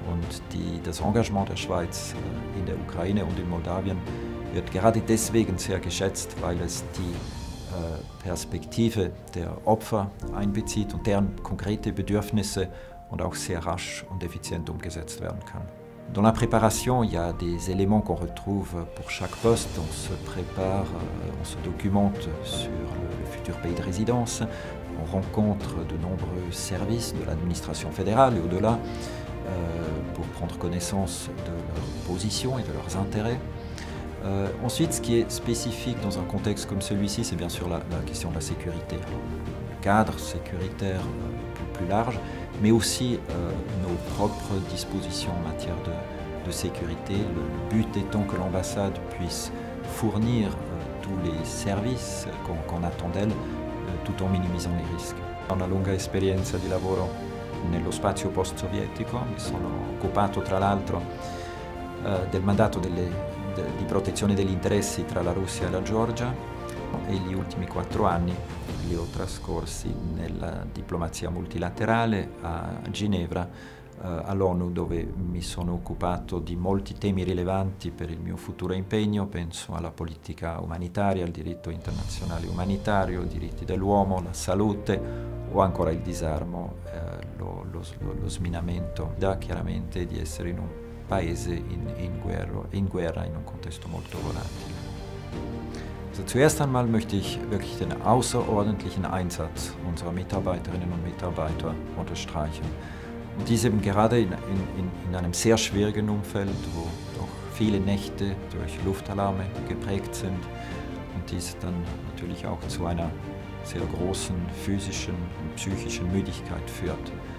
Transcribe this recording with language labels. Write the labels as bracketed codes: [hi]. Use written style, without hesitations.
[de] Und das Engagement der Schweiz in der Ukraine und in Moldawien wird gerade deswegen sehr geschätzt, weil es die Perspektive der Opfer einbezieht und deren konkrete Bedürfnisse und auch sehr rasch und effizient umgesetzt werden kann. [fr] Dans la préparation, il y a des éléments qu'on retrouve pour chaque poste. On se prépare, on se documente sur le futur pays de résidence. On rencontre de nombreux services de l'administration fédérale et au-delà pour prendre connaissance de leurs positions et de leurs intérêts. Ensuite, ce qui est spécifique dans un contexte comme celui-ci, c'est bien sûr la question de la sécurité. Le cadre sécuritaire plus large, mais aussi nos propres dispositions en matière de sécurité. Le but étant que l'ambassade puisse fournir tous les services qu'on attend d'elle, tout en minimisant les risques. [it] Ho una lunga esperienza di lavoro nello spazio post-sovietico, mi sono occupato tra l'altro del mandato di protezione degli interessi tra la Russia e la Georgia e gli ultimi 4 anni li ho trascorsi nella diplomazia multilaterale a Ginevra, all'ONU, dove mi sono occupato di molti temi rilevanti per il mio futuro impegno. Penso alla politica umanitaria, al diritto internazionale umanitario, i diritti dell'uomo, la salute o ancora il disarmo, lo sminamento. Da chiaramente di essere in un paese in guerra, in un contesto molto volatile. [de] Also zuerst einmal möchte ich wirklich den außerordentlichen Einsatz unserer Mitarbeiterinnen und Mitarbeiter unterstreichen. Und dies eben gerade in einem sehr schwierigen Umfeld, wo doch viele Nächte durch Luftalarme geprägt sind und dies dann natürlich auch zu einer sehr großen physischen und psychischen Müdigkeit führt.